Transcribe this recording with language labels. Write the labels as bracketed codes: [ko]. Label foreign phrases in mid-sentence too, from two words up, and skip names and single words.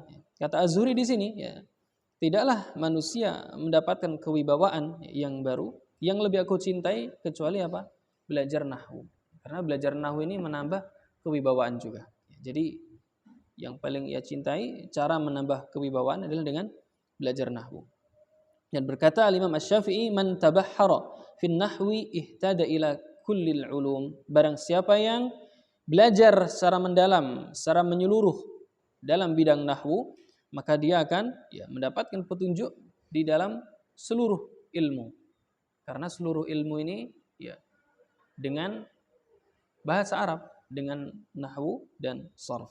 [id] Kata Az-Zuhri di sini ya, tidaklah manusia mendapatkan kewibawaan yang baru yang lebih aku cintai kecuali apa? Belajar nahwu. Karena belajar nahwu ini menambah kewibawaan juga. Jadi yang paling ia cintai cara menambah kewibawaan adalah dengan belajar nahwu. Dan berkata Imam Asy-Syafi'i, [ar] من تبحر في النحو اهتدى إلى كل العلوم. [id] Barang siapa yang belajar secara mendalam, secara menyeluruh dalam bidang nahwu, maka dia akan mendapatkan petunjuk di dalam seluruh ilmu. Karena seluruh ilmu ini dengan bahasa Arab, dengan nahwu dan sharf.